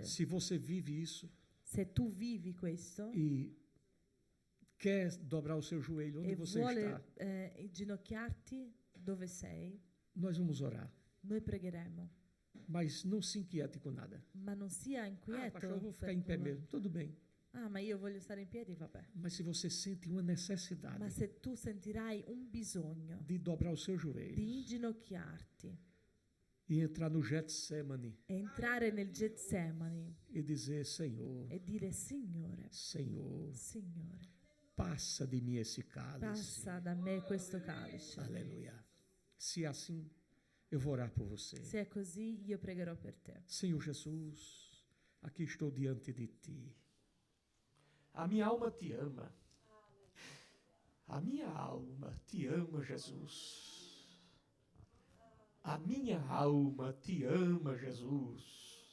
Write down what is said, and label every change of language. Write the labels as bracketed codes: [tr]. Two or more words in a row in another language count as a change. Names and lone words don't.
[pt] Se você vive isso [it] Se tu vivi questo [pt] e quer dobrar o seu joelho onde [it] e [pt] você [it] vuole [pt] está, [it] inginocchiarti dove sei, [pt] nós vamos orar. [it] noi pregheremo. [pt] Mas não se inquiete com nada. [it] Ma non sia inquieto. [pt] Pastor, eu vou ficar [it] per [pt] em pé [it] nulla. [pt] mesmo. Tudo bem. [it] Ah, ma io voglio stare in piedi, vabbè. [pt] Mas se você sente uma necessidade [it] Ma se tu sentirai un bisogno [pt] de dobrar o seu [it] di [pt] joelho [it] inginocchiarti [pt] e entrar no Getsemane [it] e entrare nel Getsemani [pt] e dizer: Senhor, [it] e dire: Signore, [pt] Senhor, [it] Signore, [pt] passa de mim esse cálice. [it] passa da me questo calice. [pt] Aleluia. Se é assim, eu vou orar por você. [it] Se è così, io pregherò per te. [pt] Senhor Jesus, aqui estou diante de ti. A minha alma te ama. A minha alma te ama, Jesus. A minha alma te ama, Jesus.